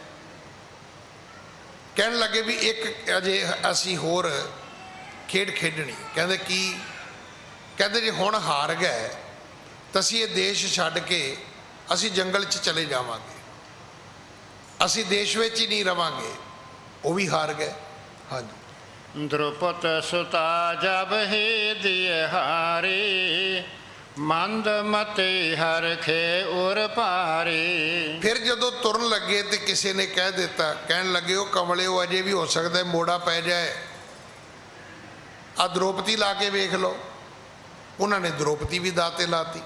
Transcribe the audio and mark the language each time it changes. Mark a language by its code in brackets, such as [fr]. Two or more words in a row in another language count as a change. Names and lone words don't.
[pa] ਕਹਿਣ ਲੱਗੇ ਵੀ ਇੱਕ ਅਜੇ ਅਸੀਂ ਹੋਰ ਖੇਡ ਖੇਡਣੀ। ਕਹਿੰਦੇ ਕੀ? ਕਹਿੰਦੇ ਜੇ ਹੁਣ ਹਾਰ ਗਏ ਤਾਂ ਅਸੀਂ ਇਹ ਦੇਸ਼ ਛੱਡ ਕੇ ਅਸੀਂ ਜੰਗਲ 'ਚ ਚਲੇ ਜਾਵਾਂਗੇ, ਅਸੀਂ ਦੇਸ਼ ਵਿੱਚ ਹੀ ਨਹੀਂ ਰਵਾਂਗੇ। ਉਹ ਵੀ ਹਾਰ ਗਏ। ਹਾਂਜੀ। ਦ੍ਰੁਪਦ ਸੁਤਾ ਜਬ ਹੀ ਦਿਏ ਹਾਰੀ, ਮੰਦ ਮਤੇ ਹਰਖੇ ਉਰ ਭਾਰੀ। ਫਿਰ ਜਦੋਂ ਤੁਰਨ ਲੱਗੇ ਤੇ ਕਿਸੇ ਨੇ ਕਹਿ ਦਿੱਤਾ, ਕਹਿਣ ਲੱਗੇ ਉਹ ਕਮਲਿਓ ਅਜੇ ਵੀ ਹੋ ਸਕਦਾ ਮੋੜਾ ਪੈ ਜਾਏ, ਆ ਦ੍ਰੋਪਦੀ ਲਾ ਕੇ ਵੇਖ ਲਓ। ਉਹਨਾਂ ਨੇ ਦ੍ਰੋਪਦੀ ਵੀ ਦਾਤੇ ਲਾਤੀ।